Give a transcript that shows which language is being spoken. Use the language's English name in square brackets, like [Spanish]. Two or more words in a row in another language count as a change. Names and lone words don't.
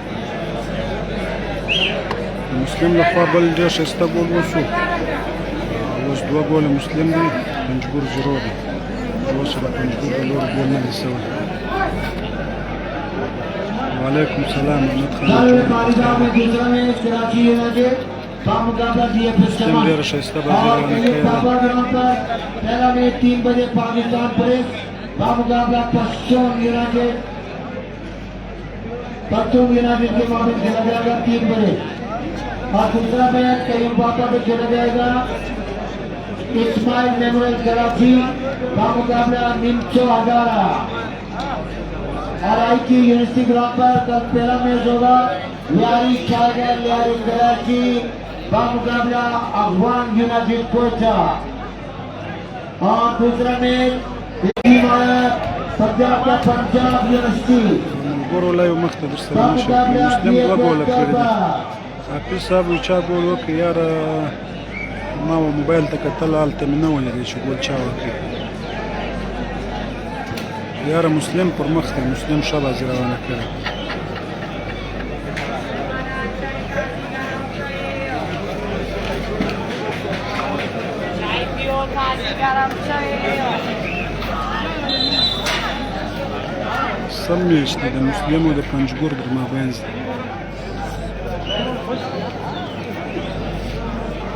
[Pashto] د مسلم لخوا بل ډېر ښایسته ګول وشو اوس 2 ګوله مسلم دی پنجګور 0 دی اوس د پنجګور د لوري ګول نه دی سوی وعلیکم سلام احمد خان مسلم ډېره ښایسته بازي روانه کړې ده [Urdu] پہلا میچ 3 بجے پاکستان پریس کا مقابلہ پشچم یونائیٹڈ کے معاملے کھیلا جائے گا 3 بجے اور دوسرا میچ کریم باپا میں کھیلا جائے گا اسماعیل میموریل کراچی کا مقابلہ نمچو ہزارہ اور IQ یونیورسٹی گراؤنڈ پر کل پہلا میچ ہوگا لیاری ٹائیگر لیاری کراچی کا مقابلہ افغان یونائیٹڈ کوئٹہ اور دوسرا میچ پنجاب کا پنجاب یونیورسٹی [Pashto] ګورو لایو مخته در سره نشي مسلم 2 ګوله کړي دي حافظ صاحب چا ګول وکړي یاره ما موبایل ته کتل هلته مې نه ولیدی چې ګول چا وکړي یاره مسلم پر مخ دی مسلم ښه بازي روانه کړې سم میچ دی د مسلم او د پنجګور در مابینځ دی